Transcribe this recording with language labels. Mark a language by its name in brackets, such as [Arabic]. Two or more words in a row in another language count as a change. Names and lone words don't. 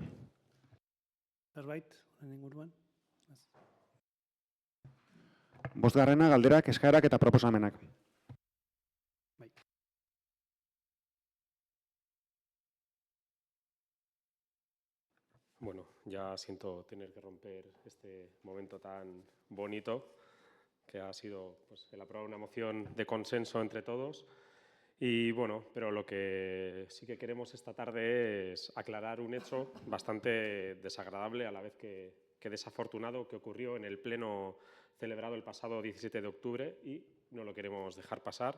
[Basque] Zerbait, honen inguruan? Bosgarrena, galderak, eskaerak eta proposamenak. Bai. [Spanish] Bueno, ya siento tener que romper este momento tan bonito que ha sido el aprobar una moción de consenso entre todos Y bueno, pero lo que sí que queremos esta tarde es aclarar un hecho bastante desagradable, a la vez que desafortunado, que ocurrió en el pleno celebrado el pasado 17 de octubre y no lo queremos dejar pasar.